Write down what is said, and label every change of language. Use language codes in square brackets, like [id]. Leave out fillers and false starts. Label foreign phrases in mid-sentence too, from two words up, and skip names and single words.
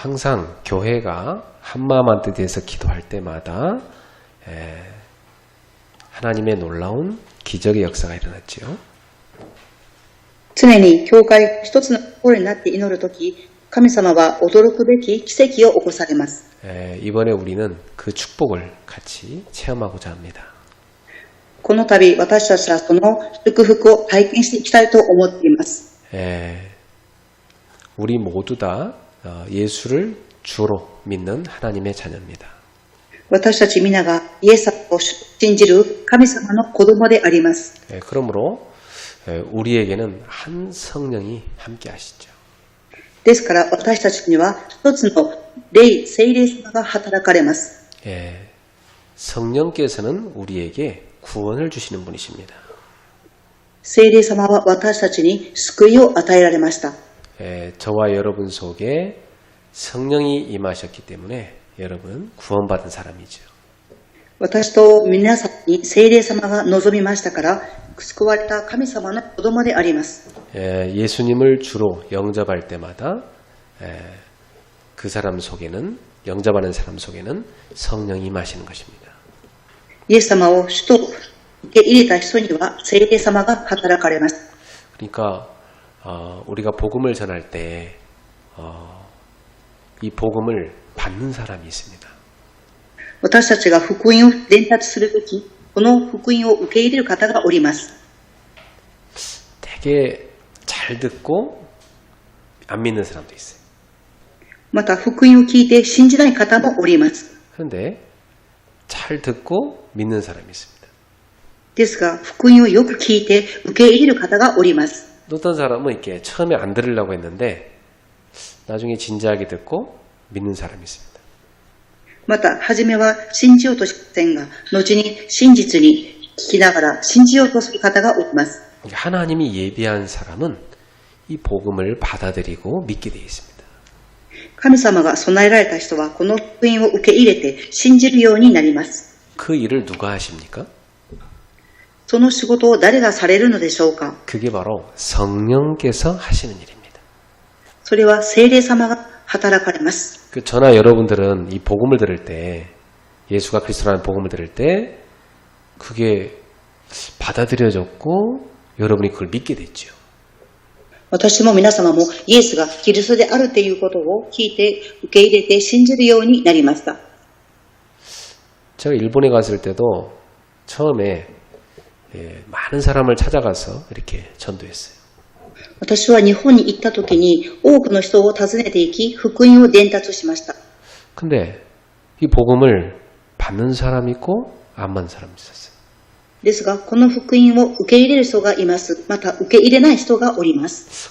[ko] 항상 교회가 한마음 한뜻에서 기도할 때마다 하나님의 놀라운 기적의 역사가 일어났지요. [ja] 常に教会が一つの心になって祈るとき、神様は驚くべき奇跡を起こされます。 [ko] 이번에 우리는 그 축복을 같이 체험하고자 합니다. [ja] この度、私たちはその祝福を体験していきたいと思っています。 [ko] 우리 모두 다 예수를 주로 믿는 하나님의 자녀입니다. [ja] 私たち皆がイエス様を信じる神様の子供であります。 [ko] 그러므로 우리에게는 한 성령이 함께 하시죠. [ja] ですから私たちには一つの聖霊様が働かれます。 [ko] 성령께서는 우리에게 구원을 주시는 분이십니다. [ja] 聖霊様は私たちに救いを与えられました。 [ko] 저와 여러분 속에 성령이 임하셨기 때문에 여러분은 구원받은 사람이죠. [ja] 私と皆さんに聖霊様が望みましたから救われた神様の子供であります。 [ko] 예수님을 주로 영접할 때마다 그 사람 속에는 영접하는 사람 속에는 성령이 임하시는 것입니다. [ja] イエス様を主と受け入れた人には聖霊様が働かれます。 [ko] 그러니까 우리가 복음을 전할 때 이 복음을 받는 사람이 있습니다. [ja] 私たちが福音を伝達するとき、この福音を受け入れる方がおります。 [ko] 되게 잘 듣고 안 믿는 사람도 있어요. [ja] また福音を聞いて信じない方もおります。 [ko] 그런데 잘 듣고 믿는 사람이 있습니다. [ja] ですが、福音をよく聞いて受け入れる方がおります。 [ko] 어떤 사람은 이렇게 처음에 안 들으려고 했는데 나중에 진지하게 듣고 믿는 사람이 있습니다. [ja] また、初めは信じようとしませんが、後に真実に聞きながら信じようとする方がおります。 [ko] 하나님이 예비한 사람은 이 복음을 받아들이고 믿게 되어 있습니다. [ja] 神様が備えられた人はこの福音を受け入れて信じるようになります。 [ko] 그 일을 누가 하십니까? [ja] その仕事を誰がされるのでしょうか？ [ko] 그게 바로 성령께서 하시는 일입니다. [ja] それは聖霊様が働かれます。 [ko] 저나 여러분들은 이 복음을 들을 때 예수가 그리스도라는 복음을 들을 때 그게 받아들여졌고 여러분이 그걸 믿게 됐죠. [ja] 私も皆様もイエスがキリストであるということを聞いて受け入れて信じるようになりました。 [ko] 제가 일본에 갔을 때도 처음에 많은 사람을 찾아가서 이렇게 전도했어요. [ja] 私は日本に行った時に多くの人を訪ねていき福音を伝達しました。 [ko] 근데 이 복음을 받는 사람이 있고 안 받는 사람이 있었어요. [ja] ですが、この福音を受け入れる人がいます。また受け入れない人がおります。